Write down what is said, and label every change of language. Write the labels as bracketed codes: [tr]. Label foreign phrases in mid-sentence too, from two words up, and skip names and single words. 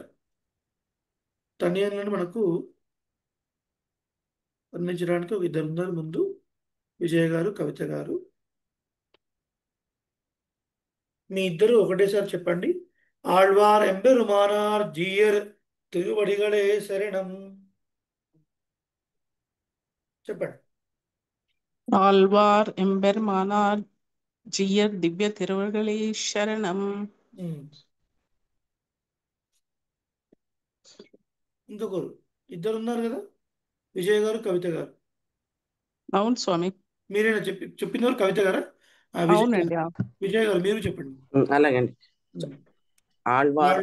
[te] తనియన్లను మనకు వర్ణించడానికి ఒక 2 ఉన్నారు ముందు, విజయ గారు, కవిత గారు. మీ ఇద్దరు ఒకటేసారి చెప్పండి. [ta] ஆழ்வார் எம்பெருமானார் ஜீயர் திருவடிகளே சரணம். [te] చెప్పండి. [ta] ஆழ்வார் எம்பெருமானார் ஜீயர் திவ்ய திருவர்களே சரணம். ఉమ్. [te] ఇంకొకరు, ఇద్దరు ఉన్నారు కదా, విజయ్ గారు, కవిత గారు. అవును స్వామి. మీరేనా చెప్పినవారు కవిత గారా? విజయ్ గారు. అవునండి. విజయ్ గారు మీరు చెప్పండి. అలాగండి. ఉమ్. ఆళ్వార్